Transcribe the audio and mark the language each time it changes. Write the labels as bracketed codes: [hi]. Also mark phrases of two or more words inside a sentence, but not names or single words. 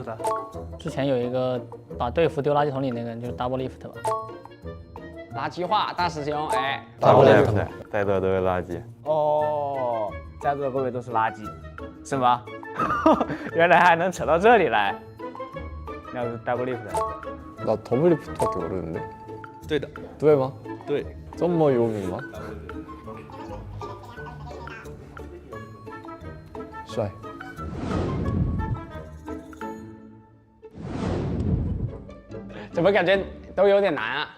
[zh] 之前有一个把队服丢垃圾桶里那个人就是 double lift 吧。垃圾话，大师兄，哎。 double lift，在座都是垃圾。哦，在座各位都是垃圾，是吗？原来还能扯到这里来。那是 double lift。 [ko] 나 더블 리프트밖에 모르는데. [zh] 对的。对吗？对。这么有名吗？帅。怎么感觉都有点难啊？